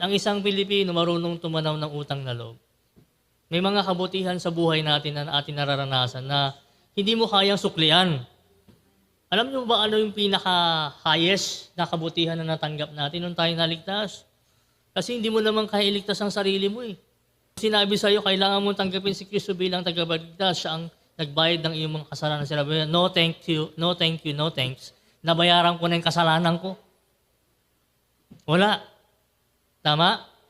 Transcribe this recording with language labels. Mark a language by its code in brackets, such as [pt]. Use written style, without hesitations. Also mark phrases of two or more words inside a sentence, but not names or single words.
[tl] Ang isang Pilipino marunong tumanaw ng utang na loob. May mga kabutihan sa buhay natin na ating nararanasan na hindi mo kayang suklian. Alam niyo ba ano yung pinaka-highest na kabutihan na natanggap natin nung tayo naligtas? Kasi hindi mo naman kaya iligtas ang sarili mo eh. Sinabi sa'yo, kailangan mo tanggapin si Kristo bilang tagapagligtas. Siya ang nagbayad ng iyong mga kasalanan. Sinabi, [en] no thank you, no thank you, no thanks. [tl] Nabayaran ko na yung kasalanan ko. Wala. Tama?